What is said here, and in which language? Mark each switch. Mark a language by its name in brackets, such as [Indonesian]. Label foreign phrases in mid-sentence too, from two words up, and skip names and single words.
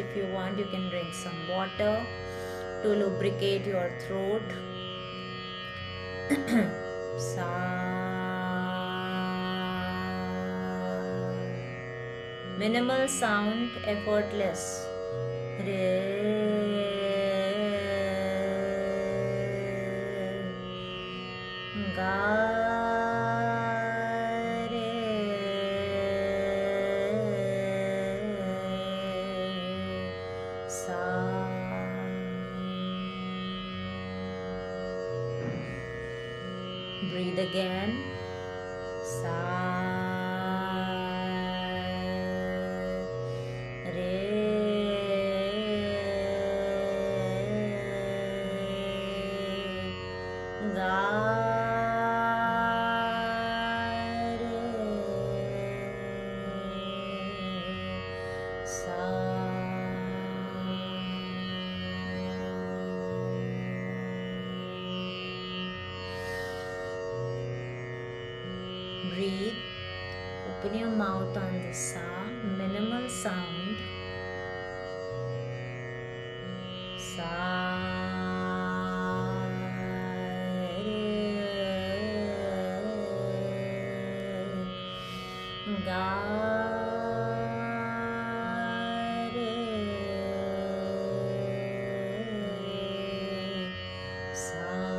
[English] If you want, you can drink some water to lubricate your throat. Sa. Minimal sound, effortless. Re. Ga. Breathe again. Sa. Re. Ga. Re. Sa. Breathe. Open your mouth on the sa. Minimal sound. Sa. Re. Ga. Re. Sa.